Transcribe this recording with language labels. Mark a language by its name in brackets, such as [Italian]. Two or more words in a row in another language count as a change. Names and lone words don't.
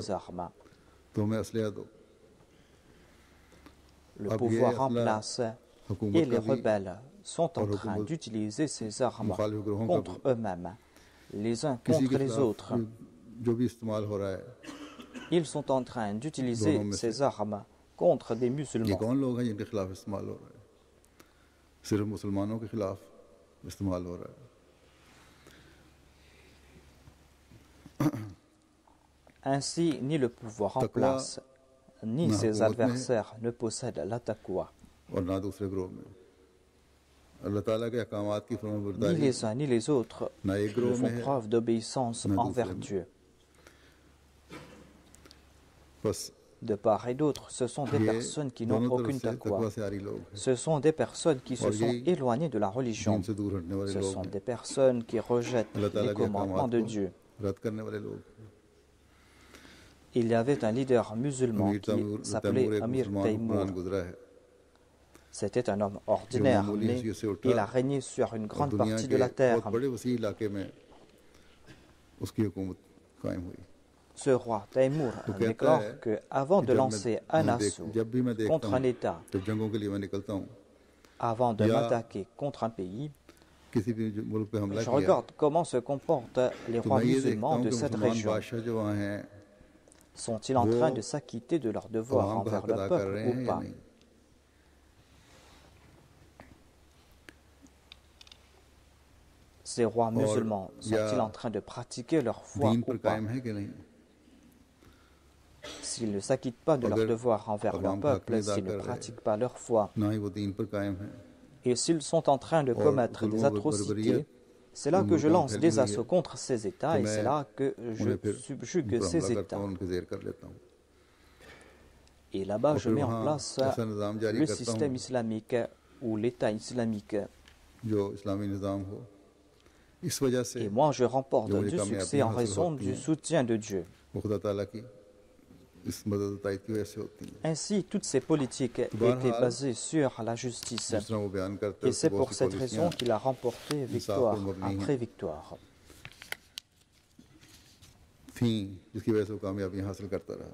[French] des armes. [Hindi] तो हमें असलिया दो। [French] Le [Hindi] अब ये [French] pouvoir en [Hindi] असला [French] place et [Hindi] हुकूमत [French] les [Hindi] का भी [French] rebelles sont en [Hindi] और [French] train [Hindi] हुकूमत [French] d'utiliser ces armes [Hindi] मुखालिफ ग्रोहों का [French] contre [Hindi] भी [French] eux-mêmes, les uns [Hindi] किसी [French] contre [Hindi] के [French] les [Hindi] खिलाफ [French] autres. [Hindi] जो भी इस्तेमाल हो रहा है, [French] Ils sont en train [Hindi] दोनों [French] d'utiliser [Hindi] में [French] ces [Hindi] से [French] armes contre des [Hindi] ये [French] musulmans. [Hindi] कौन लोग हैं जिनके खिलाफ इस्तेमाल हो रहा है? सिर्फ मुसलमानों के खिलाफ इस्तेमाल हो रहा है। [French] Ainsi, ni le pouvoir en [Hindi] Taqwa [French] place, ni [Hindi] na [French] ses [Hindi] हुकूमत में [French] adversaires ne possèdent la taqwa. [Hindi] और ना दूसरे ग्रोह में अल्लाह ताला के अहकामात की [French] Ni [Hindi] फरमाबरदारी [French] les uns ni les autres [Hindi] ना एक [French] ne [Hindi] ग्रोह [French] font [Hindi] में है, [French] preuve d'obéissance [Hindi] na [French] envers [Hindi] दूसरे में। [French] Dieu. [Hindi] बस [French] De part et d'autre, ce sont des [Hindi] ये [French] personnes qui n'ont [Hindi] दोनों तरफ [French] aucune [Hindi] से तकवा [French] taqwa. [Hindi] से आरी लोग हैं, [French] Ce sont des personnes qui se [Hindi] और [French] sont [Hindi] यही [French] éloignées de la religion. [Hindi] दीन से दूर हटने वाले [French] Ce [Hindi] लोग [French] sont [Hindi] हैं, [French] des personnes qui rejettent [Hindi] अल्लाह ताला [French] les [Hindi] के [French] commandements [Hindi] अहकामात [French] de [Hindi] को [French] Dieu. [Hindi] रद्द करने वाले लोग हैं। [French] Il y avait un leader musulman [Hindi] अमीर [French] qui [Hindi] तैमूर [French] s'appelait [Hindi] एक [French] Amir [Hindi] मुसलमान [French] Taymour. [Hindi] हुक्मरान गुजरा है [French] C'était un homme [Hindi] जो [French] ordinaire, [Hindi] मामूली [French] mais [Hindi] हैसियत से उठा [French] il a régné sur une [Hindi] और [French] grande [Hindi] दुनिया [French] partie [Hindi] के [French] de la terre. [Hindi] बहुत बड़े वसी इलाके में उसकी हुकूमत कायम हुई। [French] Ce roi Taymour [Hindi] तो कहता [French] déclare [Hindi] है [French] qu'avant [Hindi] कि [French] de [Hindi] जब [French] lancer un [Hindi] मैं [French] assaut [Hindi] जब भी मैं देखता [French] contre un [Hindi] हूँ, [French] État, [Hindi] जब जंगों के लिए मैं निकलता हूँ, [French] avant de [Hindi] या [French] m'attaquer contre un pays, [Hindi] किसी भी मुल्क पे हमला [French] je [Hindi] किया, [French] regarde comment se comportent les [Hindi] तो [French] rois [Hindi] मैं ये देखता [French] musulmans [Hindi] हूँ [French] de [Hindi] कि [French] cette [Hindi] मुसलमान [French] région. [Hindi] बादशाह जो वहाँ हैं [French] Sont-ils en train de s'acquitter de leurs devoirs [Hindi] अवाम का [French] envers [Hindi] हक [French] le [Hindi] अदा कर [French] peuple [Hindi] रहे [French] ou [Hindi] हैं या [French] pas? [Hindi] नहीं। [French] Ces rois musulmans il y a sont-ils en train de pratiquer leur foi [Hindi] दीन [French] ou [Hindi] पर [French] pas? [Hindi] कायम है कि नहीं। [French] S'ils ne s'acquittent pas de leurs [Hindi] अगर [French] devoirs envers leur [Hindi] अवाम का हक [French] peuple, [Hindi] नहीं अदा [French] s'ils [Hindi] कर [French] ne [Hindi] रहे, [French] pratiquent pas leur foi, [Hindi] ना ही वो दीन पर कायम है, [French] et s'ils sont en train de [Hindi] और [French] commettre [Hindi] जुल्म [French] des [Hindi] और [French] atrocités, [Hindi] बर्बरियत [French] c'est là [Hindi] उन [French] que je [Hindi] मुल्कों में [French] lance [Hindi] फैली [French] des [Hindi] हुई है [French] assauts contre ces États [Hindi] कि [French] et [Hindi] मैं [French] c'est là que [Hindi] उन्हें [French] je [Hindi] फिर [French] subjugue [Hindi] उन पर [French] ces [Hindi] हमला करता [French] États. [Hindi] हूँ, उनके ज़ेर कर लेता हूँ [French] Et là-bas, [Hindi] और [French] je [Hindi] फिर [French] mets en [Hindi] वहाँ [French] place [Hindi] ऐसा निज़ाम जारी [French] le [Hindi] करता [French] système [Hindi] हूँ [French] islamique ou l'État islamique. [Hindi] जो इस्लामी निज़ाम हो। इस वजह से [French] Et moi, je remporte [Hindi] जो मुझे [French] du [Hindi] कामयाबियाँ [French] succès en [Hindi] हासिल [French] raison [Hindi] होती [French] du [Hindi] हैं, [French] soutien de Dieu. [Hindi] वो खुदा ताला की इस मदद तायद की वजह से होती हैं। [French] Ainsi, toutes ces politiques étaient [Hindi] बहरहाल, [French] basées sur la justice. [Hindi] जिस तरह वो बयान करते हैं [French] Et c'est [Hindi] उसकी बहुत [French] pour [Hindi] सी [French] cette [Hindi] पॉलिसियाँ [French] raison qu'il a remporté victoire après victoire. [Hindi] थीं जिसकी वजह से वो कामयाबियाँ हासिल करता रहा।